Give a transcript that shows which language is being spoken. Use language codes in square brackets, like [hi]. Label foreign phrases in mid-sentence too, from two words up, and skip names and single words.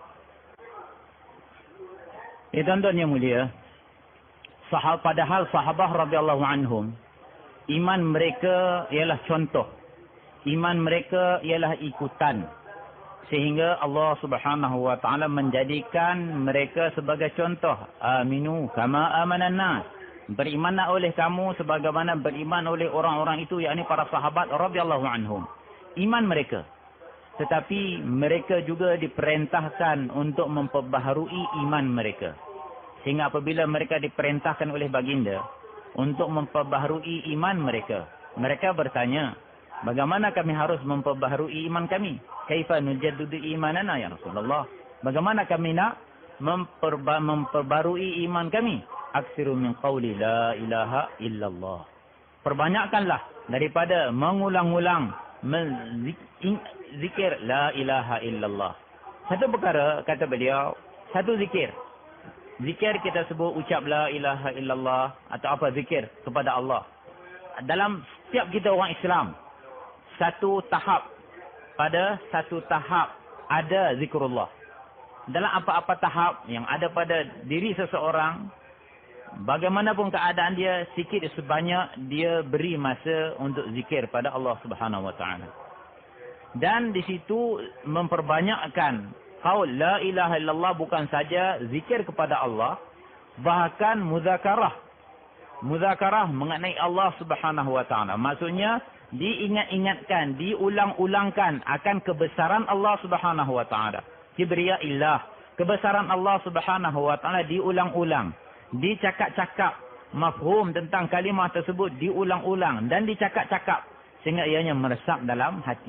[ms] Tuan-tuan yang mulia, padahal sahabah [ar] رضي الله عنهم, [ms] iman mereka ialah contoh, iman mereka ialah ikutan, sehingga Allah [ar] سبحانه وتعالى [ms] menjadikan mereka sebagai contoh. [ar] آمنوا كما آمن الناس. [ms] Berimanlah oleh kamu sebagaimana beriman oleh orang-orang itu, yakni para sahabat [ar] رضي الله عنهم. [ms] Iman mereka. Tetapi mereka juga diperintahkan untuk memperbaharui iman mereka. Sehingga apabila mereka diperintahkan oleh baginda untuk memperbaharui iman mereka, mereka bertanya, bagaimana kami harus memperbaharui iman kami? [ar] كيف نجدد إيماننا يا رسول الله? [ms] Bagaimana kami nak memperbarui iman kami? [ar] أكثروا من قول لا إله إلا الله. [ms] Perbanyakkanlah daripada mengulang-ulang zikir [ar] لا إله إلا الله. [ms] Satu perkara kata beliau, satu zikir. Zikir kita sebut ucap [ar] لا إله إلا الله [ms] atau apa zikir kepada Allah. Dalam setiap kita orang Islam, pada satu tahap ada zikrullah. Dalam apa-apa tahap yang ada pada diri seseorang, bagaimanapun keadaan dia, sikit sebanyak dia beri masa untuk zikir pada Allah [ar] سبحانه وتعالى. [ms] Dan di situ memperbanyakkan [ar] قول لا إله إلا الله, [ms] bukan saja zikir kepada Allah, bahkan muzakarah mengenai Allah [ar] سبحانه وتعالى. [ms] Maksudnya diingat-ingatkan, diulang-ulangkan akan kebesaran Allah [ar] سبحانه وتعالى. [ms] Kibriyaillah, kebesaran Allah [ar] سبحانه وتعالى [ms] diulang-ulang, dicakap-cakap, mafhum tentang kalimah tersebut diulang-ulang dan dicakap-cakap sehingga ianya meresap dalam hati.